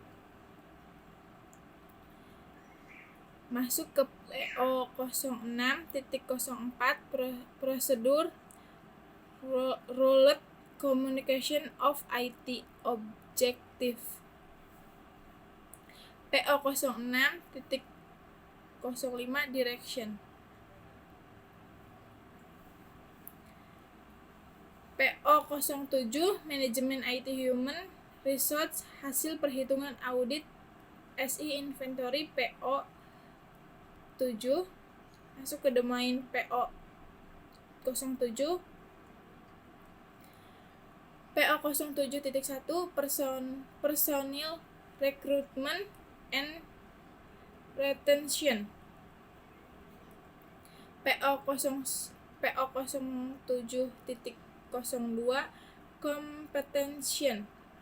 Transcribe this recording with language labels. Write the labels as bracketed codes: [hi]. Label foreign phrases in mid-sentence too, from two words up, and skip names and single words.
[id] masuk ke [en] PO06.04 Prosedur Rolled Communication of IT Objective. PO06.05 Direction. [id] PO07 Manajemen [en] IT Human Resource [id] Hasil Perhitungan Audit SI Inventory PO7 masuk ke domain PO07 PO07.1 Personil [en] Recruitment and Retention. PO07.02 Compensation.